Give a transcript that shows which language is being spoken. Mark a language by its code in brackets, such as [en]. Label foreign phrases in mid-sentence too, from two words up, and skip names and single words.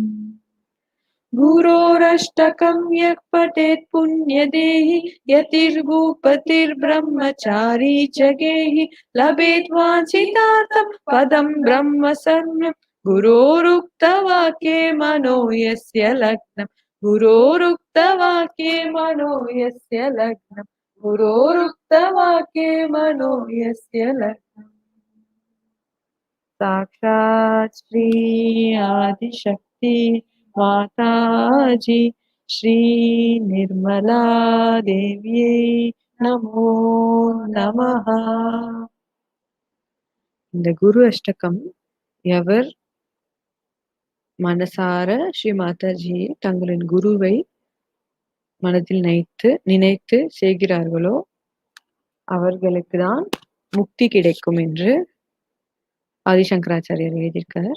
[sa] गुरोरष्टकं यः पठेत् पुण्यदेहि यतिर्भूपतिर्ब्रह्मचारी च गेहि लभेत् वाञ्छितार्थं पदं ब्रह्म शरणं गुरोरुक्तवाक्ये मनो यस्य लग्नं गुरोरुक्तवाक्ये मनो यस्य लग्नं गुरोरुक्तवाक्ये मनो यस्य लग्नं साक्षात् श्री आदिशक्ति माताजी श्री निर्मला देव्यै नमो नमः. [ta] இந்த குரு அஷ்டகம் எவர் மனசார ஸ்ரீ மாதாஜி தங்களின் குருவை மனதில் நினைத்து செய்கிறார்களோ அவர்களுக்கு தான் முக்தி கிடைக்கும் என்று ஆதிசங்கராச்சாரியர் எழுதியிருக்கார்.